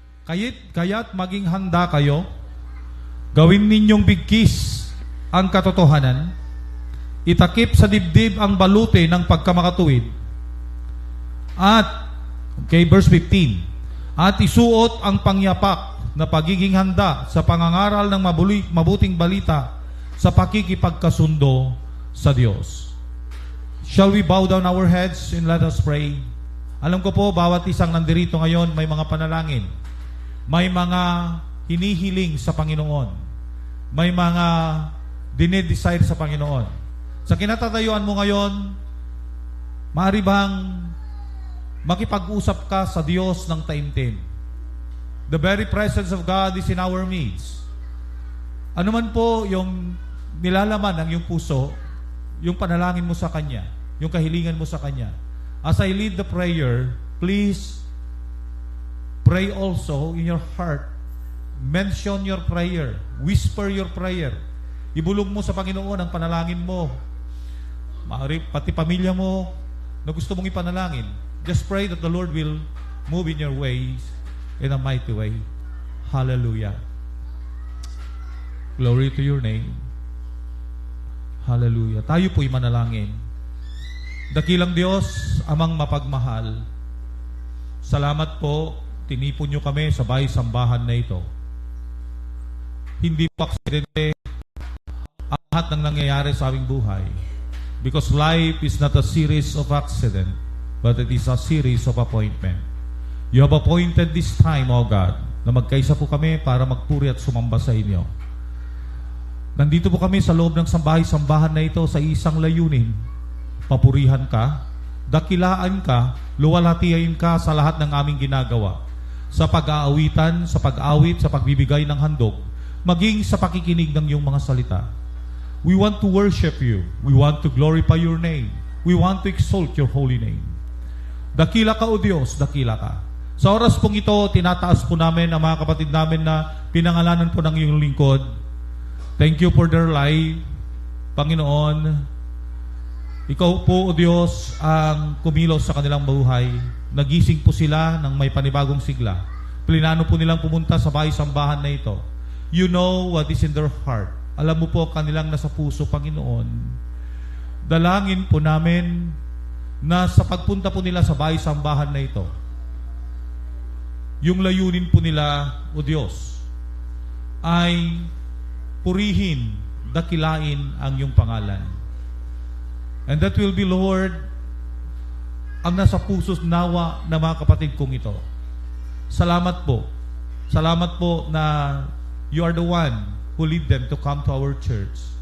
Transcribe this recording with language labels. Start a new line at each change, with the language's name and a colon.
Filipino: Kaya't maging handa kayo, gawin ninyong bigkis ang katotohanan, itakip sa dibdib ang baluti ng pagkamakatuwid, at, okay, verse 15, at isuot ang pangyapak na pagiging handa sa pangangaral ng mabuting balita sa pakikipagkasundo sa Diyos.
English: Shall we bow down our heads and let us pray?
Filipino: Alam ko po, bawat isang nandirito ngayon may mga panalangin. May mga hinihiling sa Panginoon. May mga dinidesire sa Panginoon. Sa kinatatayuan mo ngayon, maaari bang makipag-usap ka sa Diyos ng taimtim?
English: The very presence of God is in our midst.
Filipino: Ano man po yung nilalaman ng iyong puso, yung panalangin mo sa Kanya, yung kahilingan mo sa Kanya.
English: As I lead the prayer, please pray also in your heart. Mention your prayer. Whisper your prayer.
Filipino: Ibulong mo sa Panginoon ang panalangin mo. Maaari pati pamilya mo na gusto mong ipanalangin.
English: Just pray that the Lord will move in your ways in a mighty way. Hallelujah. Glory to your name. Hallelujah.
Filipino: Tayo po'y manalangin. Dakilang Diyos, Amang mapagmahal, salamat po, tinipon niyo kami sa bahay-sambahan na ito. Hindi po aksidente ang lahat ng nangyayari sa aming buhay.
English: Because life is not a series of accident, but it is a series of appointment. You have appointed this time, O God,
Filipino: na magkaisa po kami para magpuri at sumamba sa inyo. Nandito po kami sa loob ng sambahay-sambahan na ito sa isang layunin. Papurihan ka, dakilaan ka, luwalhatihin ka sa lahat ng aming ginagawa. Sa pag-aawitan, sa pag-awit, sa pagbibigay ng handog, maging sa pakikinig ng iyong mga salita.
English: We want to worship you. We want to glorify your name. We want to exalt your holy name.
Filipino: Dakila ka, O Diyos, dakila ka. Sa oras pong ito, tinataas po namin ang mga kapatid namin na pinangalanan po ng iyong lingkod.
English: Thank you for their life, Panginoon.
Filipino: Ikaw po, O Diyos, ang kumilos sa kanilang buhay. Nagising po sila ng may panibagong sigla. Plinano po nilang pumunta sa bahay-sambahan na ito.
English: You know what is in their heart.
Filipino: Alam mo po kanilang nasa puso, Panginoon. Dalangin po namin na sa pagpunta po nila sa bahay-sambahan na ito, yung layunin po nila, O Diyos, ay purihin, dakilain ang iyong pangalan.
English: And that will be,
Filipino: Lord, ang nasa puso nawa ng mga kapatid kong ito. Salamat po. Salamat po na
English: you are the one who lead them to come to our church.